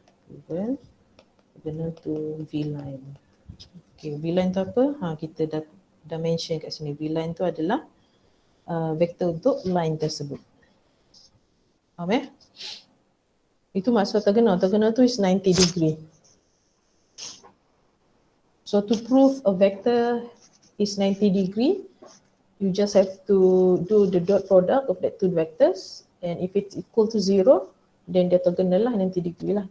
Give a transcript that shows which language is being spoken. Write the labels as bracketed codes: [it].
[en] Proven orthogonal to V line. [ms] Okay, V line tu apa? Kita dah mention kat sini. V line tu adalah vektor untuk line tersebut. Faham? Itu maksud orthogonal. [en] Orthogonal tu is 90 degree. So to prove a vector is 90 degree, you just have to do the dot product of that two vectors, and if it's equal to 0, then [ms] dia orthogonal lah 90 degree lah.